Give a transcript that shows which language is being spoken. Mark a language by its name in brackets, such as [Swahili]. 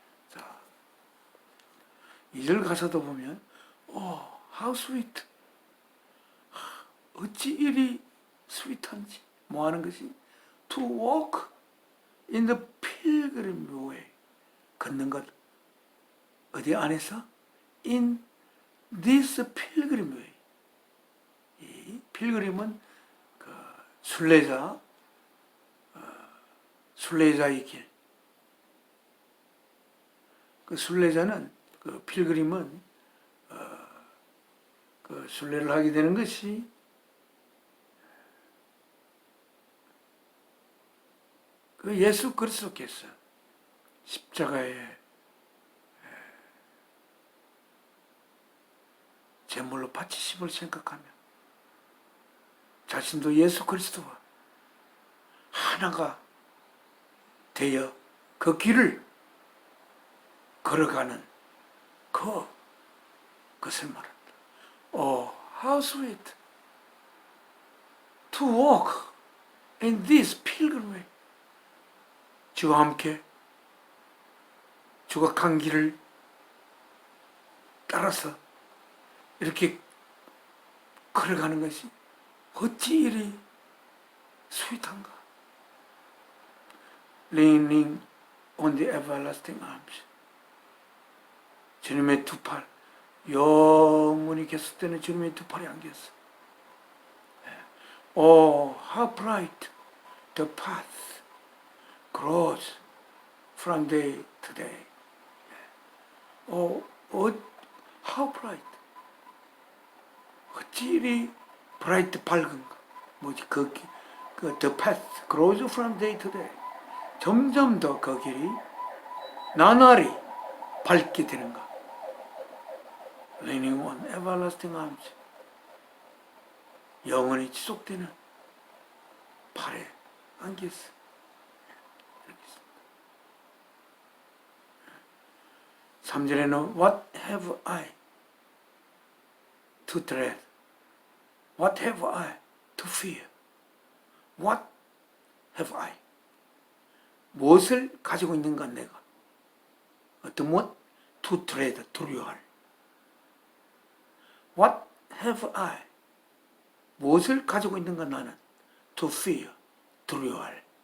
[Korean] 자, 2절 가사도 보면 [English] how sweet, [Korean] 어찌 이리 스윗한지. 뭐 하는 것이? [English] to walk in the pilgrim way, [Korean] 걷는 것. 어디 안에서? [English] in this pilgrim way. [Korean] 이 필그림은 그 순례자의 길. 그 순례자는, 그 필그림은 그 순례를 하게 되는 것이 그 예수 그리스도께서 십자가에 제물로 바치심을 생각하며 자신도 예수 그리스도와 하나가 되어 그 길을 걸어가는 그것을 말합니다. [English] How sweet to walk in this pilgrim way. [Korean] 주와 함께 주가 간 길을 따라서 이렇게 걸어가는 것이 어찌 이리 스윗한가. [English] leaning on the everlasting arms. [Korean] 주님의 두 팔, 영원히 계속되는 주님의 두 팔에 안겼어. [English] how bright the path grows from day to day. how bright. [Korean] 어찌 이리 bright, 밝은가. 뭐지? [English] the path grows from day to day. [Korean] 점점 더 그 길이 나날이 밟게 되는가? [English] Leaning on everlasting arms. [Korean] 영원히 지속되는 팔에 안겼어. 3절에는 [English] What have I to dread? What have I to fear? What have I? [Korean] 무엇을 가지고 있는가 내가? 어떤 무엇? [English] To dread, [Korean] 두려워할. [English] What have I? [Korean] 무엇을 가지고 있는가 나는? [English] To fear, [Korean] 두려워할.